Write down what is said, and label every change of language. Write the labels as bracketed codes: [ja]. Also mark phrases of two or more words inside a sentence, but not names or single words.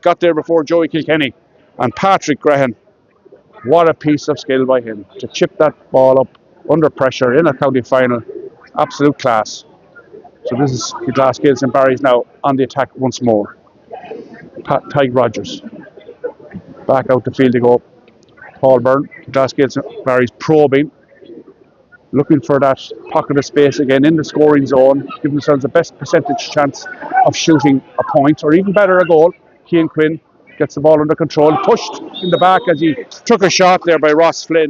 [en] Got there before Joey Kilkenny. And Patrick Grehan, what a piece of skill by him to chip that ball up under pressure in a county final. Absolute class. So this is KILGLASS GAELS and Barry's now on the attack once more. Tyg Rogers. Back out the field to go. Paul Byrne. KILGLASS GAELS and Barry's probing. Looking for that pocket of space again in the scoring zone. Giving themselves the best percentage chance of shooting a point, or even better, a goal. Cian Quinn gets the ball under control. Pushed in the back as he took a shot there by Ross Flynn.